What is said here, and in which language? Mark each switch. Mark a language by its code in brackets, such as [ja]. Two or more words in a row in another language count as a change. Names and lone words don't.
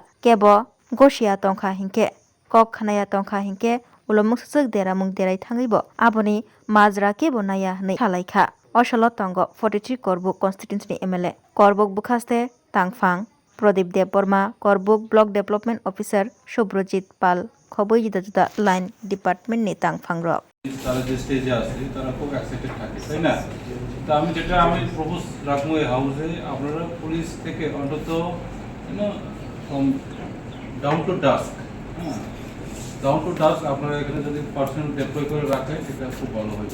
[trp] Kebo gosia tongkha hinkhe kok khanaya tongkha hinkhe ulomungsuchuk deramung derai thangwibo aboni majra kebo naya hwnwi salaikha. O salo tongo 43 korbuk constituency ni MLA korbuk bwkhaste tangphang Pradip Debbarma korbuk [en] block development officer [trp] Subrojit Pal khobui juda juda [en] line department [trp] ni tangphangrok [bn] তারা যে স্টেজে আছে তারা খুব এক্সাইটেড থাকে তাই না। তো আমি প্রপোজ রাখবো এই হাউসে আপনারা পুলিশ থেকে অন্তত [en] dawn to dusk [bn] আপনারা এখানে যদি [en] personnel deploy [bn] করে রাখেন সেটা খুব ভালো হবে।